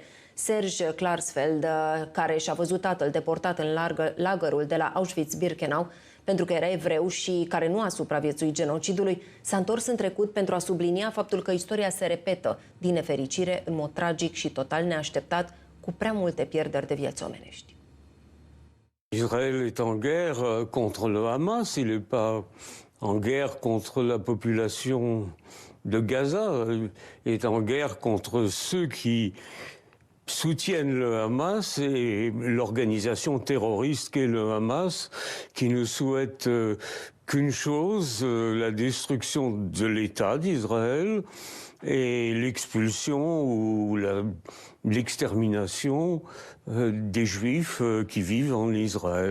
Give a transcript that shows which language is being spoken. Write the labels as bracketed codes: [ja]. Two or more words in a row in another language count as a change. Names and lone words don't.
[ro] Serge Klarsfeld, care și-a văzut tatăl deportat în lagărul de la Auschwitz-Birkenau pentru că era evreu și care nu a supraviețuit genocidului, s-a întors în trecut pentru a sublinia faptul că istoria se repetă, din nefericire, în mod tragic și total neașteptat, cu prea multe pierderi de vieți omenești. [fr] Israël est en guerre contre le Hamas, il n'est pas en guerre contre la population de Gaza, il est en guerre contre ceux qui soutiennent le Hamas et l'organisation terroriste qu'est le Hamas, qui ne souhaite qu'une chose, la destruction de l'État d'Israël et l'expulsion ou l'extermination des Juifs qui vivent en Israël.